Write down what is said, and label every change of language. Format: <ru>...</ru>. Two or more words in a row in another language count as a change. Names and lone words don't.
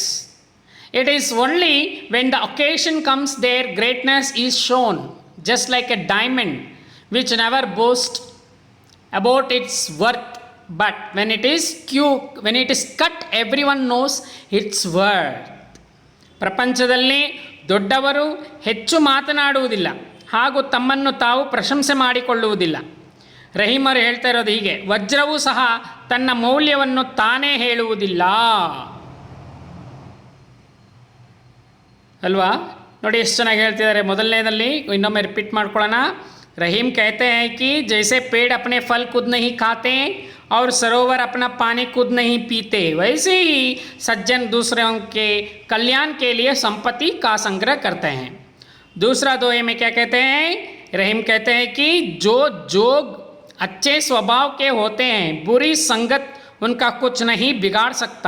<en>It is only when the occasion comes their greatness is shown, just like a diamond which never boasts about its worth. But when it is cut, everyone knows its worth.</en> <kn>ಪ್ರಪಂಚದಲ್ಲಿ ದೊಡ್ಡವರು ಹೆಚ್ಚು ಮಾತನಾಡುವುದಿಲ್ಲ ಹಾಗೂ ತಮ್ಮನ್ನು ತಾವು ಪ್ರಶಂಸೆ ಮಾಡಿಕೊಳ್ಳುವುದಿಲ್ಲ. ರಹೀಮರು ಹೇಳ್ತಾ ಇರೋದು ಹೀಗೆ, ವಜ್ರವೂ ಸಹ ತನ್ನ ಮೌಲ್ಯವನ್ನು ತಾನೇ ಹೇಳುವುದಿಲ್ಲ, ಅಲ್ವಾ? ನೋಡಿ ಎಷ್ಟು ಚೆನ್ನಾಗಿ ಹೇಳ್ತಿದ್ದಾರೆ. ಮೊದಲನೇದಲ್ಲಿ ಇನ್ನೊಮ್ಮೆ ರಿಪೀಟ್ ಮಾಡ್ಕೊಳ್ಳೋಣ.</kn> <hi>रहीम कहते हैं कि जैसे पेड़ अपने फल खुद नहीं खाते और सरोवर अपना पानी खुद नहीं पीते, वैसे ही सज्जन दूसरों के कल्याण के लिए संपत्ति का संग्रह करते हैं। दूसरा दोहे में क्या कहते हैं? रहीम कहते हैं कि जो जोग अच्छे स्वभाव के होते हैं, बुरी संगत उनका कुछ नहीं बिगाड़ सकता।</hi>